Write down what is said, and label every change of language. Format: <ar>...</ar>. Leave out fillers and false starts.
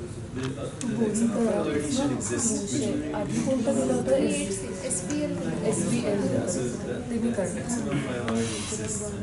<en>The example already should exist.</en> <mr>आधी कोणतं दिलं होतं SPL</mr> <en>So the XML file already exists.</en>